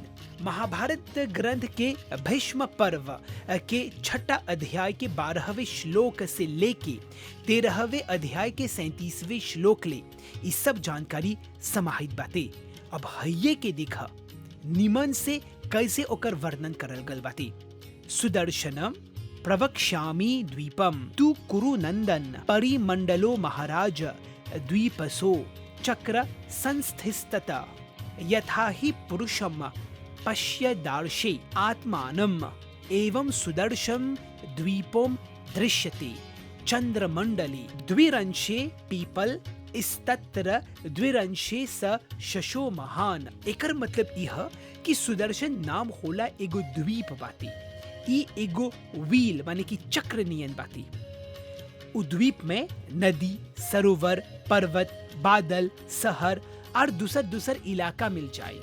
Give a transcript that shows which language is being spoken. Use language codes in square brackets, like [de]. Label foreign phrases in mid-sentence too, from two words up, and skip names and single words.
[bho] महाभारत ग्रंथ के भीष्म पर्व के 6ठा अध्याय के 12वें श्लोक से लेके 13वें अध्याय के 37वें श्लोक ले इस सब जानकारी समाहित बाते। अब हइये के देखा निमन से कैसे ओकर वर्णन करल गल बाते। [sa] सुदर्शनम प्रवक्ष्यामि द्वीपम तु कुरु नंदन परिमंडलो महाराज द्वीपसो चक्र संस्थितः यथा ही पुरुषम पश्य दार्शे आत्मानम एवं सुदर्शन द्वीपों दृश्यते चंद्रमंडले द्विरंशे पीपल इस्तत्र द्विरंशे स शशो महान। [bho] एकर मतलब यह कि सुदर्शन नाम होला एगो द्वीप बाती। ई एगो व्हील माने कि चक्र नियन बाती। उ द्वीप में नदी, सरोवर, पर्वत, बादल, शहर और दूसर दूसर इलाका मिल जाए।